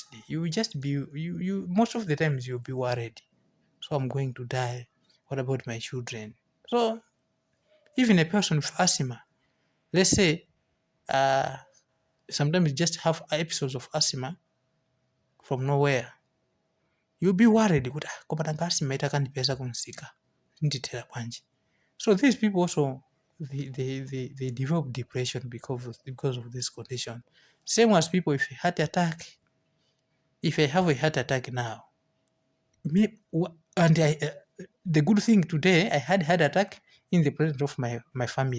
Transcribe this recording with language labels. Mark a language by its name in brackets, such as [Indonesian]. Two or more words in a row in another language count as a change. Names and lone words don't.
[English] You will just be you most of the times you'll be worried. So I'm going to die. What about my children? So even a person with asthma, let's say sometimes you just have episodes of asthma from nowhere. You'll be worried [Nyanja] kuti koma nanga asthma itakandipeza kunsika ndithera bwanji. [English] So these people also they develop depression because of this condition. Same as people with a heart attack. If I have a heart attack now, the good thing today, I had heart attack in the presence of my family.